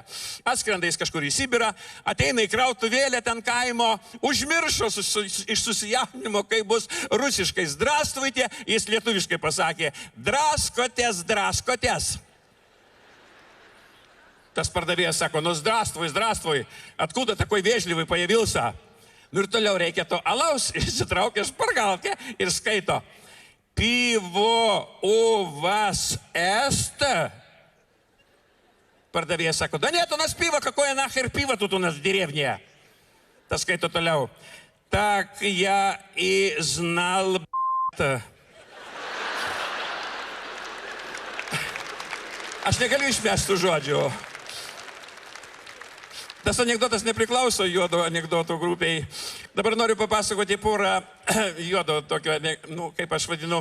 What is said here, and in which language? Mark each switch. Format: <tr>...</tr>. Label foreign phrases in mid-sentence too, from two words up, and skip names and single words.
<lt>Atskrenda jis kažkur į Sibirą, ateina į krautuvėlę ten kaimo, užmiršo iš susijaudinimo, kaip bus rusiškai zdrastvuite, jis lietuviškai pasakė, draskotės. Tas pardavėjas sako, nu, zdrastvuj,</lt> <ru>откуда такой вежливый появился?</ru> <lt>Nu ir toliau reikia to alaus, įsitraukia špargalkę ir skaito.</lt> <ru>Пиво у вас есть?</ru> <lt>Pardavėjas sako,</lt> <ru>да нет у нас пиво, какое нахер пиво тут у нас в деревне?</ru> <lt>Tas skaito toliau.</lt> <ru>Так я и знал,</ru> <lt>Aš negaliu išmesti žodžių. Tas anekdotas nepriklauso juodo anekdotų grupiai. Dabar noriu papasakoti porą juodo tokio, kaip aš vadinu.</lt>